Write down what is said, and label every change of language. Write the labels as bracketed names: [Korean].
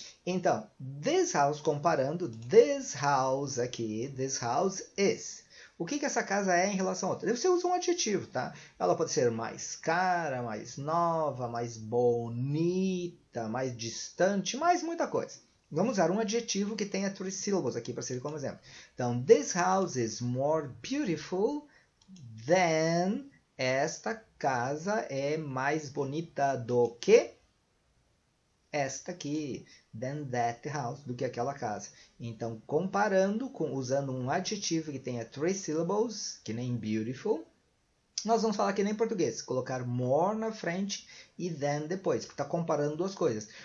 [English] Então, this house, [Portuguese] comparando, [English] this house aqui, this house is. [Portuguese] O que essa casa é em relação a outra? Você usa um adjetivo, tá? Ela pode ser mais cara, mais nova, mais bonita, mais distante, mais muita coisa. Vamos usar um adjetivo que tenha 3 syllables aqui para servir como exemplo. [English] Então, this house is more beautiful than. [Portuguese] Esta casa é mais bonita do que esta aqui. [English] Than that house, [Portuguese] do que aquela casa. Então, comparando, usando um adjetivo que tenha 3 syllables, que nem beautiful, nós vamos falar que nem em português, colocar more na frente e than depois, que está comparando duas coisas.